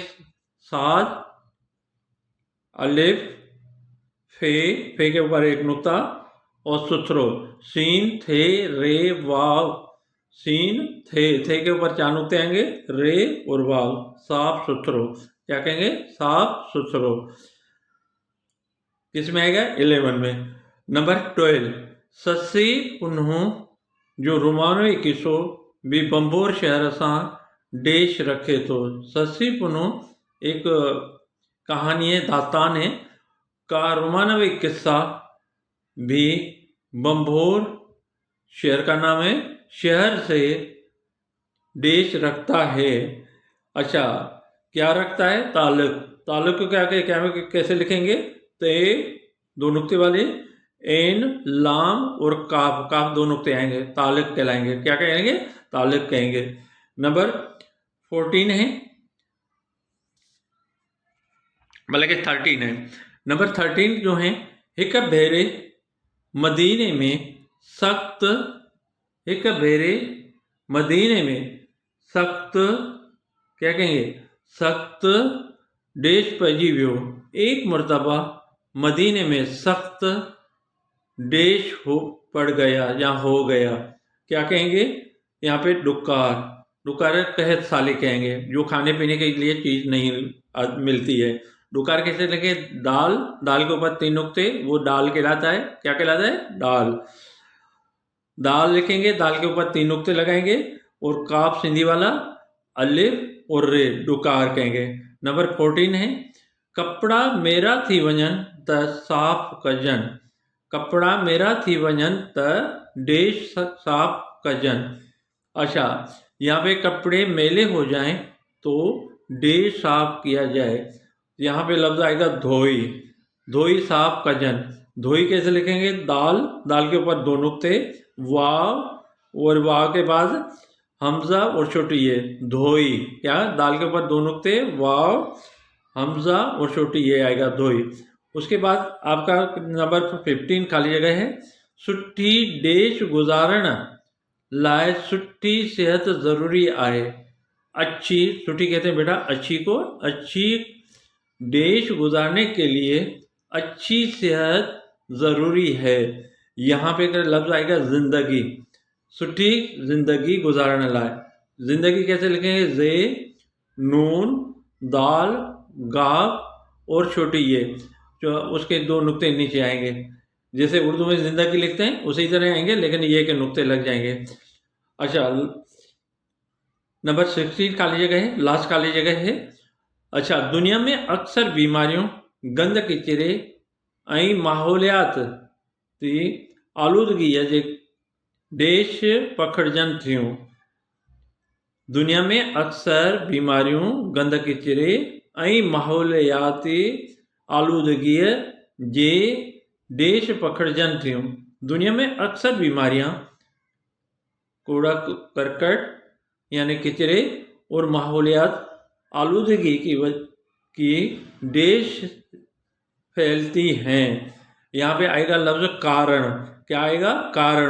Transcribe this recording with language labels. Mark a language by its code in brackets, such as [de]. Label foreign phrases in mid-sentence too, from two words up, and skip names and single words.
[ur] صاد الف فے کے اوپر ایک نقطہ اور ستھرو، سین تھے رے واؤ، سین تھے کے اوپر 4 نقطے آئیں گے، رے اور واؤ, [sd] साफ सुथरो। [ur] کیا کہیں گے? [sd] साफ सुथरो। [ur] کس میں آئے گا? [sd] 11 में। नंबर 12 ससी पुनः जो रोमानवी किस्सो भी बंबोर शहर सां देश रखे थो। [ur] سسی پنوں ایک کہانی ہے، داستان ہے کا رومانوی قصہ بھی بھنبھور شہر کا نام ہے، شہر سے دیش رکھتا ہے. اچھا، کیا رکھتا ہے؟ تعلق. تعلق کو کیا کیسے لکھیں گے؟ تے دو نقطے والے، عین، لام اور قاف، قاف دو نقطے آئیں گے، تعلق کہلائیں گے. کیا کہیں گے؟ تعلق کہیں گے۔ نمبر 14 ہے، مطلب کہ 13 ہے. نمبر 13 جو ہے, [sd] हिक भेरे मदीने में सख्त, हिक भेरे मदीने में सख्त, [ur] کیا کہیں گے? [sd] सख्त देश पइजी वियो। [ur] ایک مرتبہ مدینے میں سخت دیش پڑ گیا یا ہو گیا. کیا کہیں گے? یہاں پہ ڈکار، ڈکار قحط سالی کہیں گے، جو کھانے پینے کے لیے چیز نہیں ملتی ہے. ڈکار کیسے لگے? دال، دال کے اوپر 3 نقطے، وہ دال کہلاتا ہے. کیا کہلاتا ہے؟ دال. دال لکھیں گے، دال کے اوپر 3 نقطے لگائیں گے اور کاف سندھی والا، الف اور رے، ڈکار کہیں گے. [sd] नंबर 14 है, कपड़ा मेरा थी वञन त साफ कजन। कपड़ा मेरा थी वञन त देश साफ कजन। [ur] اچھا، یہاں پہ کپڑے میلے ہو جائیں تو دیش صاف کیا جائے. یہاں پہ لفظ آئے گا دھوئی, [sd] धोई साफ कजन। [ur] دھوئی کیسے لکھیں گے? دال، دال کے اوپر 2 نقطے، واؤ اور واؤ کے بعد ہمزہ اور چھوٹی یے، دھوئی. کیا? دال کے اوپر 2 نقطے، واؤ، ہمزہ اور چھوٹی یے آئے گا، دھوئی. اس کے بعد آپ کا نمبر 15 خالی جگہ ہے. [sd] सुठी देश गुजारण लाए सुठी सेहत ज़रूरी आहे। [ur] اچھی، سٹھی کہتے ہیں بیٹا اچھی کو، اچھی دیش گزارنے کے لیے اچھی صحت ضروری ہے. یہاں پہ لفظ آئے گا زندگی, [sd] सुठी ज़िंदगी गुजारने लाए। [ur] زندگی کیسے لکھیں گے? زے، نون، دال، گاف اور چھوٹی یے، جو اس کے 2 نقطے نیچے آئیں گے. جیسے اردو میں زندگی لکھتے ہیں اسی طرح آئیں گے، لیکن یے کے نقطے لگ جائیں گے. اچھا، نمبر 16 خالی جگہ ہے، لاسٹ خالی جگہ ہے. اچھا، دنیا میں اکثر بیماریوں, [sd] गंद किचिरे ऐं माहौलियात जी आलूदगीअ जे देश पखड़जन थियूं। [ur] دنیا میں اکثر بیماریوں, [sd] गंद किचिरे ऐं माहौलियाती आलूदगीअ जे देश पखड़जन थियूं। [ur] دنیا میں اکثر بیماریاں کوڑا کرکٹ یعنی کچرے اور ماحولیات آلودگی کی دیش پھیلتی ہیں. یہاں پہ آئے گا لفظ کارن۔ کیا آئے گا؟ کارن.